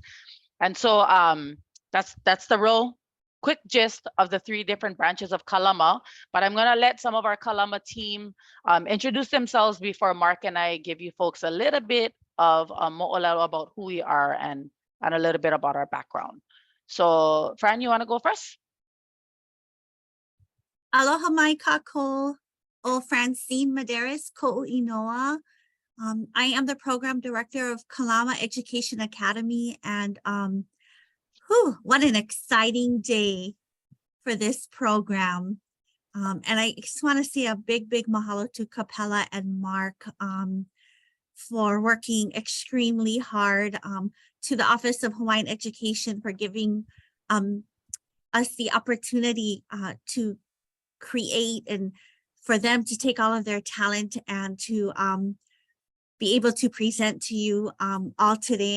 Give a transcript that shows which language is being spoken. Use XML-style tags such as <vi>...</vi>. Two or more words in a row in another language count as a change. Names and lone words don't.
<en>And so that's the real quick gist of the three different branches of Kalama, but I'm gonna let some of our Kalama team introduce themselves before Mark and I give you folks a little bit of mo'olelo about who we are and a little bit about our background. So Fran, you wanna go first?</en> <haw>Aloha mai kākou, o Francine Medeiros ko'u inoa.</haw> <en>I am the program director of Kalama Education Academy, and what an exciting day for this program. And I just want to say a big mahalo to Capella and Mark for working extremely hard, to the Office of Hawaiian Education for giving us the opportunity to create, and for them to take all of their talent and to be able to present to you all today.</en>